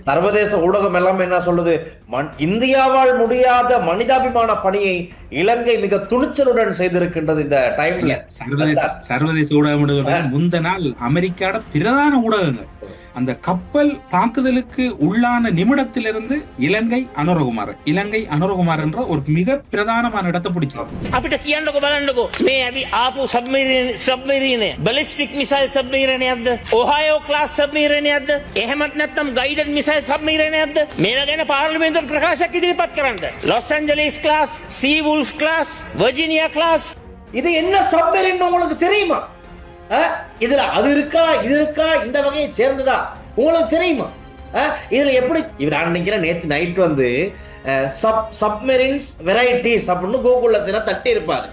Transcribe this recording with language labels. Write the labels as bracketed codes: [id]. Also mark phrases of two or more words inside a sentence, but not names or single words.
[ta] சர்வதேச ஊடகம் எல்லாம் என்ன சொல்லுது, இந்தியாவால் முடியாத மனிதாபிமான பணியை இலங்கை மிக துணிச்சலுடன் செய்திருக்கின்றது இந்த டைம்ல. சர்வதேச ஊடகம் முந்த நாள் அமெரிக்காட பிரதான ஊடகங்கள் அந்த கப்பல் தாக்குதலுக்கு உள்ளான நிமிடத்திலிருந்து இலங்கை அனுரகுமார் என்ற ஒரு மிக பிரதானமான இடத்தை பிடிச்சாங்க. [si] අපිට කියන්නකො බලන්නකො මේ අපි ආපු සබ්මරීනය [en] ballistic missile [si] සබ්මරීනයක්ද ඔහායෝ ක්ලාස් සබ්මරීනයක්ද එහෙමත් නැත්නම් [en] guided missile [si] සබ්මරීනයක්ද මේවා ගැන පාර්ලිමේන්තුවට ප්‍රකාශයක් ඉදිරිපත් කරන්න. [ta] லாஸ் ஏஞ்சலிஸ் கிளாஸ், சீ வுல்ஃப் கிளாஸ், வர்ஜீனியா கிளாஸ். இது என்ன சப்மரீன் உங்களுக்கு தெரியுமா? இதுல அது இருக்கா இது இருக்கா இந்த வகையை சேர்ந்ததா உங்களுக்கு தெரியுமா? இதுல எப்படி இவர் நினைக்கிறேன் நேற்று நைட் வந்து [en] submarines varieties [ta] அப்படின்னு கூகுள்ல சில தட்டி இருப்பாரு.